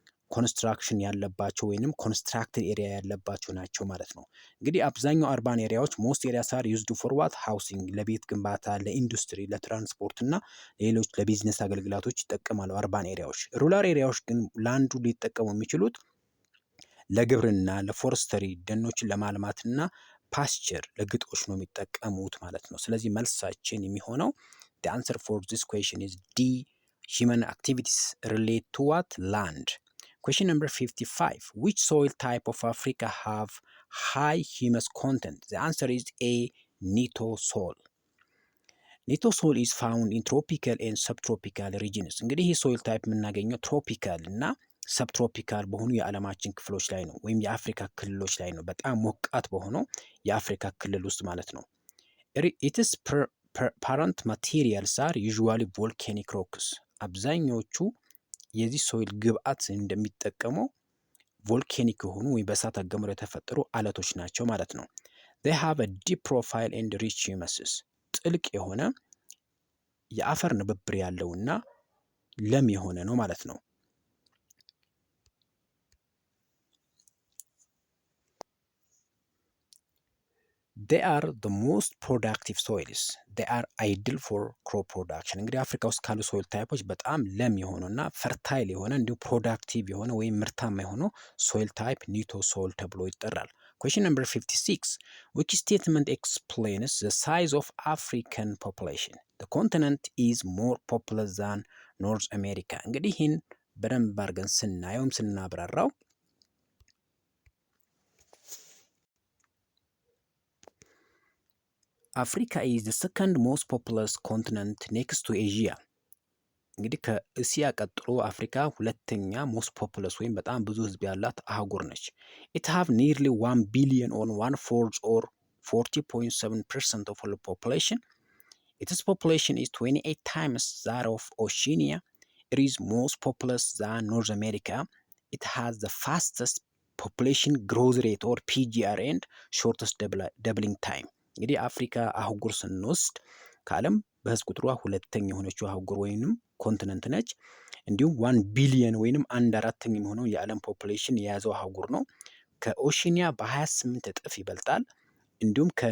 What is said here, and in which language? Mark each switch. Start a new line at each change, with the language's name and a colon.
Amharic: ኮንስትራክሽን ያለባቸው ወይንም ኮንስትራክትድ ኤሪያ ያለባቸው ናቸው ማለት ነው። እንግዲህ አብዛኛው አርባን ኤሪያዎች
English: ሞስት ኤሪያስ አር ዩዝድ ፎር ዋት ሃውሲንግ፣
Amharic: ለቤት ግንባታ፣ ለኢንዱስትሪ፣ ለትራንስፖርት እና ሌሎች ለቢዝነስ አገልግሎቶች ይጠቀማሉ አርባን ኤሪያዎች። ሩራል ኤሪያዎች ግን ላንዱ ሊጠቀሙ የሚችሉት ለግብርና፣ ለፎረስተሪ ደኖችን ለማልማትና ፓስቸር ለግጦሽ ነው የሚጠቀሙት ማለት ነው። ስለዚህ መልሳችን የሚሆነው
English: the answer for this question is D. Human activities relate to what? Land. Question number 55. Which soil type of Africa have high humus content? The answer is A. Nito soil. ኒቶ ሶል is found in tropical and subtropical regions.
Amharic: እንግዲህ ይህ ሶይል ታይፕ የምናገኘው ትሮፒካል እና ሰብትሮፒካል በሆኑ የዓለማችን ክፍሎች ላይ ነው፣ ወይም የአፍሪካ ክልሎች ላይ ነው። በጣም ሞቃት በሆነው የአፍሪካ ክልል ውስጥ ማለት ነው።
English: ኢትስ ፓረንት ማቴሪያልስ አር ዩዥዋሊ ቮልካኒክ ሮክስ።
Amharic: አብዛኛዎቹ የዚህ ሶይል ግብአት እንደሚጠቀመው ቮልካኒክ የሆኑ ወይም በእሳት አገምረው የተፈጠሩ አለቶች ናቸው ማለት ነው።
English: they have a deep profile and rich humuses።
Amharic: ጥልቅ የሆነ የአፈር ንብብር ያለውና ለም የሆነ ነው ማለት ነው።
English: they are the most productive soils. they are ideal for crop production።
Amharic: እንግዲህ አፍሪካ ውስጥ ካሉ ሶይል ታይፖች በጣም ለም የሆነና ፈርታይል የሆነ እንዲሁም ፕሮዳክቲቭ የሆነ ወይም ምርታማ የሆነው ሶይል ታይፕ ኒቶ ሶይል ተብሎ ይጠራል።
English: Question number 56. Which statement explains the size of African population? The continent is more populous than North America።
Amharic: እንግዲህ ይህን በደንብ አድርገን ስናየውም ስናብራራው
English: አፍሪካ is the second most populous continent next to Asia።
Amharic: እንግዲህ ከእስያ ቀጥሎ አፍሪካ ሁለተኛ ሞስት ፖፑለስ ወይም በጣም ብዙ ህዝብ ያላት አህጉር ነች።
English: it have nearly 1 billion on 1/4 or 40.7% of all population. Its population is 28 times that of Oceania. It is most populous than North America. It has the fastest population growth rate or PGR and shortest doubling time።
Amharic: እንግዲህ አፍሪካ አህጉር ስንወስድ ከዓለም በህዝብ ቁጥሯ ሁለተኛ የሆነችው አህጉር ወይንም ኮንቲነንት ነች። እንዲሁም 1 ቢሊየን ወይንም 1/4 የሚሆነው የዓለም ፖፑሌሽን የያዘው አህጉር ነው። ከኦሺኒያ በ28 እጥፍ ይበልጣል። እንዲሁም